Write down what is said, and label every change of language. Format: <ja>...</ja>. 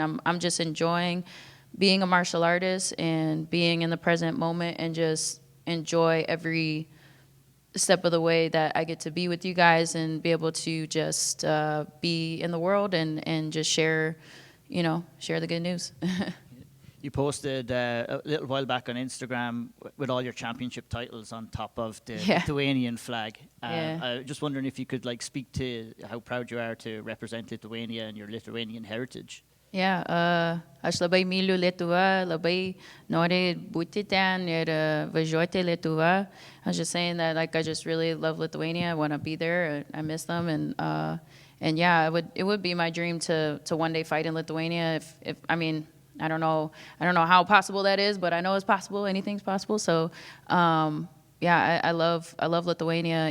<en>I'm just enjoying being a martial artist and being in the present moment, and just enjoy every step of the way that I get to be with you guys and be able to just be in the world and just share the good news. You posted a little while back on Instagram with all your championship titles on top of the Lithuanian flag. I just wondering if you could like speak to how proud you are to represent Lithuania and your Lithuanian heritage.</en> <lt>Yeah, aš labai myliu Lietuvą, labai noriu būti ten ir važiuoti Lietuvą.</lt> <en>I was just saying that, like, I just really love Lithuania. I want to be there. I miss them, and yeah, it would be my dream to one day fight in Lithuania. If I mean, I don't know how possible that is, but I know it's possible. Anything's possible. So, yeah, I love Lithuania.</en>